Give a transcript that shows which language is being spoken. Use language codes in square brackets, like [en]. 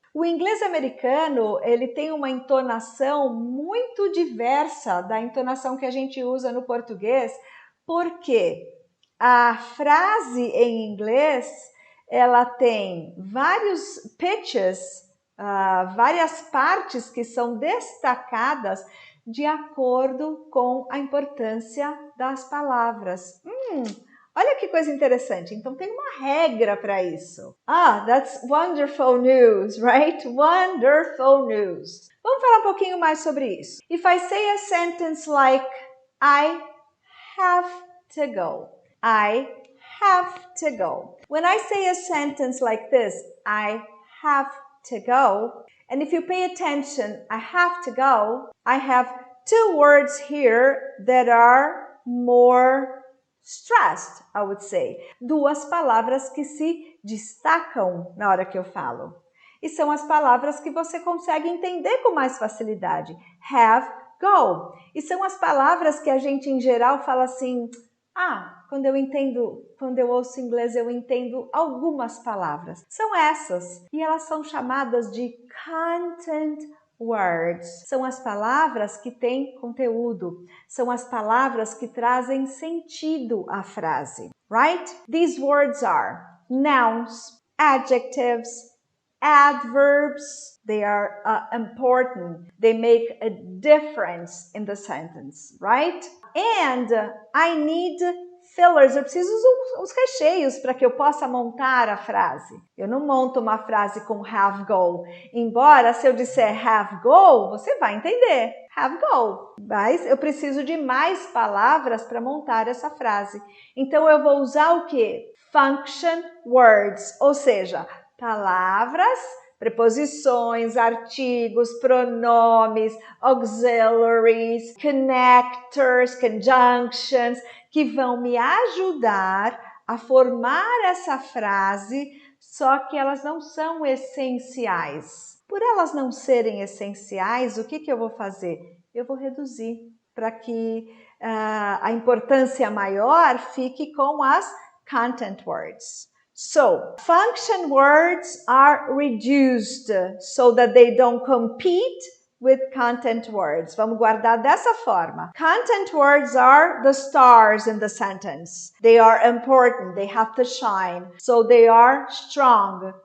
[pt] O inglês americano, ele tem uma entonação muito diversa da entonação que a gente usa no português, porque a frase em inglês, ela tem vários pitches, várias partes que são destacadas de acordo com a importância das palavras. Olha que coisa interessante. Então tem uma regra para isso. [en] That's wonderful news, right? Wonderful news. [pt] Vamos falar um pouquinho mais sobre isso. [en] If I say a sentence like I have to go. I have to go. When I say a sentence like this, I have to go. And if you pay attention, I have to go. I have two words here that are more stressed, I would say. [pt] Duas palavras que se destacam na hora que eu falo. E são as palavras que você consegue entender com mais facilidade. [en] Have, go. [pt] E são as palavras que a gente em geral fala assim, quando eu ouço inglês, eu entendo algumas palavras. São essas. E elas são chamadas de content words. São as palavras que têm conteúdo. São as palavras que trazem sentido à frase. [en] Right? These words are nouns, adjectives, adverbs. They are important. They make a difference in the sentence, right? And I need fillers. [pt] Eu preciso os recheios para que eu possa montar a frase. Eu não monto uma frase com [en] have go. [pt] Embora, se eu disser have go, você vai entender. Have go. Mas eu preciso de mais palavras para montar essa frase. Então, eu vou usar o quê? Function words, ou seja, palavras, preposições, artigos, pronomes, auxiliaries, connectors, conjunctions, que vão me ajudar a formar essa frase, só que elas não são essenciais. Por elas não serem essenciais, o que eu vou fazer? Eu vou reduzir para que a importância maior fique com as content words. [en] So, function words are reduced so that they don't compete with content words. [pt] Vamos guardar dessa forma. [en] Content words are the stars in the sentence. They are important. They have to shine. So they are strong.